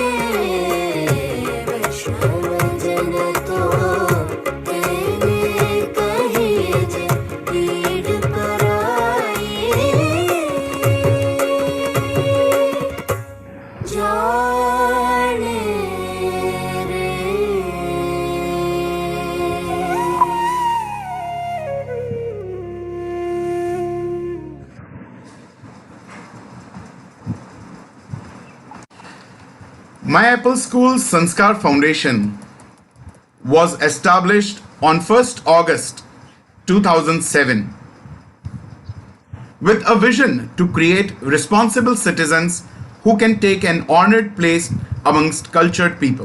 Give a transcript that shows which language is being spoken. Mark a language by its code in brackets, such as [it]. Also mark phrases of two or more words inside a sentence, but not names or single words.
[gu] વૈષ્ણવજન તો તેને કહીએ જે પીડ પરાઈ જાણે રે. [en] My Apple School Sanskar Foundation was established on 1st August 2007 with a vision to create responsible citizens who can take an honored place amongst cultured people.